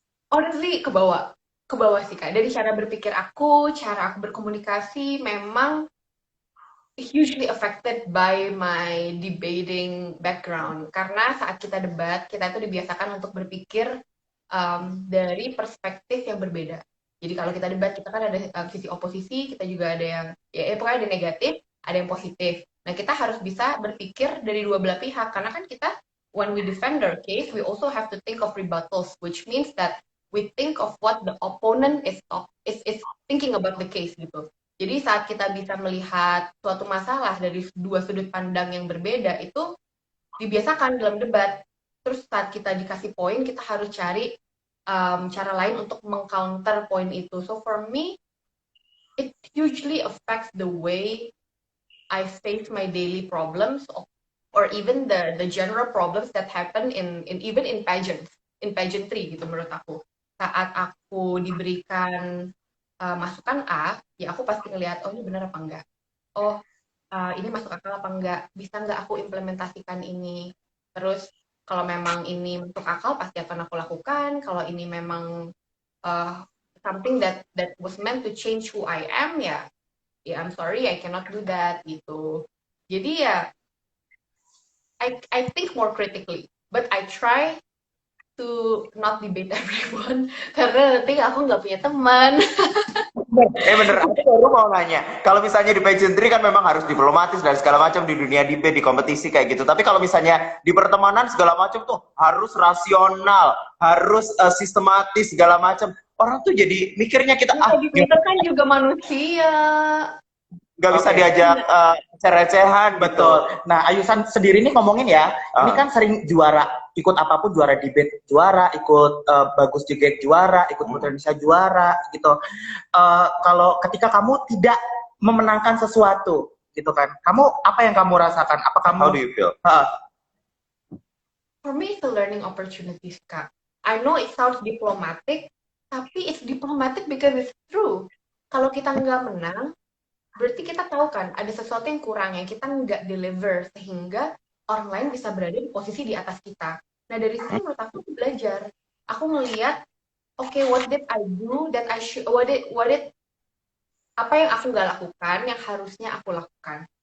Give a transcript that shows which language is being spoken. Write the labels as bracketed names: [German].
[Indonesian] Honestly kebawa sih Kak. Dari cara berpikir aku, cara aku berkomunikasi memang [English] hugely affected by my debating background. [Indonesian] Karena saat kita debat, kita itu dibiasakan untuk berpikir dari perspektif yang berbeda. Jadi kalau kita debat, kita kan ada sisi oposisi, kita juga ada yang, pokoknya ada negatif, ada yang positif. Nah, kita harus bisa berpikir dari dua belah pihak, karena kan kita, [English] when we defend our case, we also have to think of rebuttals, which means that we think of what the opponent is thinking about the case gitu. [Indonesian] Jadi saat kita bisa melihat suatu masalah dari dua sudut pandang yang berbeda, itu dibiasakan dalam debat. Terus saat kita dikasih poin, kita harus cari cara lain untuk mengcounter poin itu. [English] So for me, it hugely affects the way I face my daily problems, or even the general problems that happen even in pageantry [Indonesian] gitu menurut aku. Saat aku diberikan masukan A, ya aku pasti ngelihat, oh ini benar apa enggak. Oh, ini masuk akal apa enggak, bisa enggak aku implementasikan ini. Terus kalau memang ini masuk akal pasti akan aku lakukan. Kalau ini memang [English] something that was meant to change who I am, ya I'm sorry, I cannot do that gitu. [Indonesian] Jadi ya [English] I think more critically, but I try to not debate everyone [Indonesian] karena nanti aku nggak punya teman. Bener, aku baru mau nanya. Kalau misalnya di pageantry kan memang harus diplomatis dan segala macam di dunia debate, di kompetisi kayak gitu. Tapi kalau misalnya di pertemanan segala macam tuh harus rasional, harus sistematis segala macam. Orang tuh jadi mikirnya kita Kita kan juga manusia. nggak bisa diajak receh-recehan. Betul. Nah, Ayusan sendiri nih ngomongin ya, ini kan sering juara, ikut apapun juara debate juara, ikut bagus juga juara, ikut Putri Indonesia juara gitu. Kalau ketika kamu tidak memenangkan sesuatu gitu kan, kamu apa yang kamu rasakan? Apa kamu? [English] How do you feel? For me, it's a learning opportunity, Kak. I know it sounds diplomatic, [Indonesian] tapi [English] it's diplomatic because it's true. [Indonesian] Kalau kita nggak menang, berarti kita tahu kan ada sesuatu yang kurang yang kita nggak deliver sehingga orang lain bisa berada di posisi di atas kita. Nah dari sini menurut aku belajar. Aku ngelihat, [English] okay, what did I do that I should, [Indonesian] apa yang aku nggak lakukan yang harusnya aku lakukan.